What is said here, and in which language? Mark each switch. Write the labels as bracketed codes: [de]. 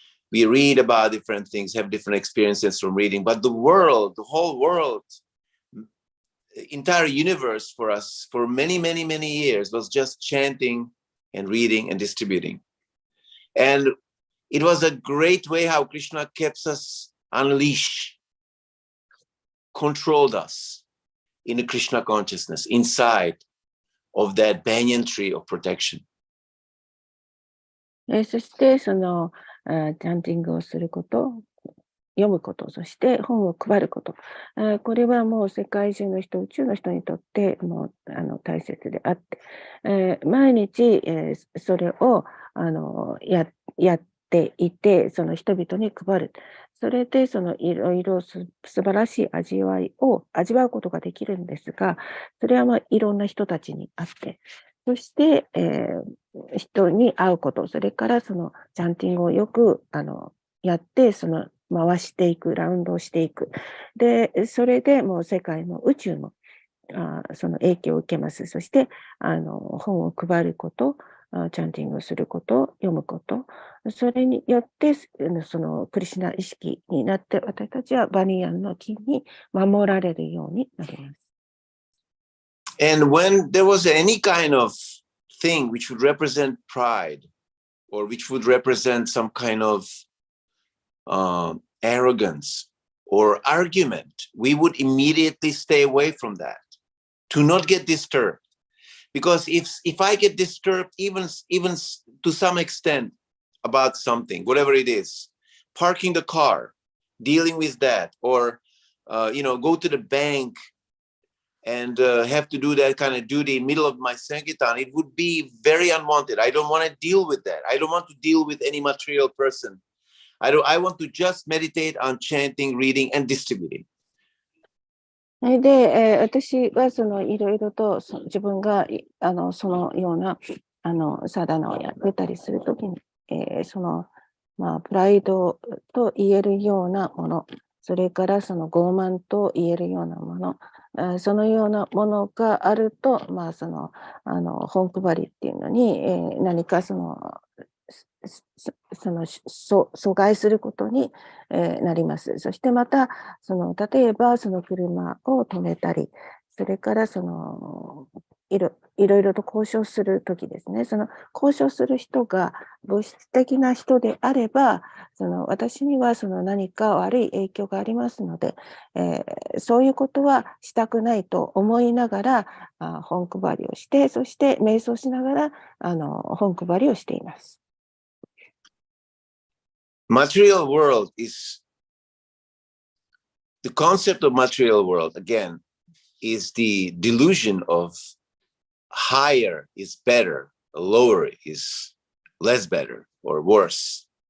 [en] We read about different things, have different experiences from reading, but the whole world, entire universe for us for many, many, many years was just chanting and reading and distributing. And it was a great way how Krishna kept us unleashed, controlled us in the Krishna consciousness inside of that banyan tree of protection. [ja] そしてチャンティングをすること、読むこと、そして本を配ること、これはもう世界中の人、宇宙の人にとってもう大切であって、毎日、それをやっていて、その人々に配る。それでいろいろ素晴らしい味わいを味わうことができるんですが、それはいろんな人たちにあって、そして、人に会うこと、それからチャンティングをよくやって、回していく、ラウンドをしていく。で、それでもう世界も宇宙もその影響を受けます。そして、本を配ること、チャンティングをすること、読むこと、それによって、クリシュナ意識になって、私たちはバニヤンの木に守られるようになります。 [en] And when there was any kind of thing which would represent pride or which would represent some kind of arrogance or argument, we would immediately stay away from that to not get disturbed. Because if I get disturbed even to some extent about something, whatever it is, parking the car, dealing with that, or go to the bank and have to do that kind of duty in the middle of my Sankirtan, it would be very unwanted. I don't want to deal with that. I don't want to deal with any material person. I want to just meditate on chanting, reading, and distributing. [ja] で、私はいろいろと自分がそのようなサダナをやってたりするときに、プライドと言えるようなもの、それから傲慢と言えるようなもの、そのようなものがあると、本配りっていうのに、何か阻害することになります。そしてまた、例えば車を止めたり、それからいろいろと交渉するときですね、交渉する人が物質的な人であれば、私には何か悪い影響がありますので、そういうことはしたくないと思いながら本配りをして、そして瞑想しながら本配りをしています。 [en] Material world is the concept of material world, again, is the delusion of higher is better, lower is less better or worse.